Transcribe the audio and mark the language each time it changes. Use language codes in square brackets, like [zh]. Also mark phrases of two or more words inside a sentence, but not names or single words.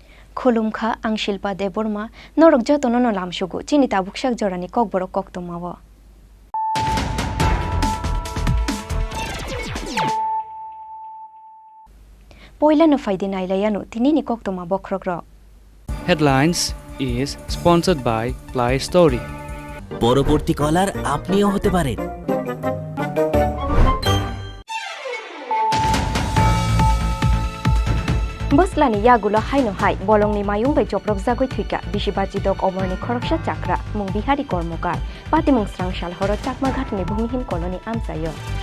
[trp] खुलुमखा आं शिल्पा देबरमा नरक जतन न लामसुगु चिनि ताबुकसाक जरानि ककबर कक्तमाव पयला न फाइदे नाइलायानु तिनिनि कक्तमा बख्रग्र [en] Headlines is sponsored by Play Story. [bn] পরবর্তী কলার আপনিও হতে পারেন। [trp] बसलानि यागुलो हाइनो हाइ बलंनि मायुं बै चप्रब जागै थुइका बिशिबाजी दक अमरनि खरकसा चाक्रा मुं बिहारी कर्मकार पातिमुं स्रांसाल हर चाकमा घाटनि भूमिहीन कलनि आमसायो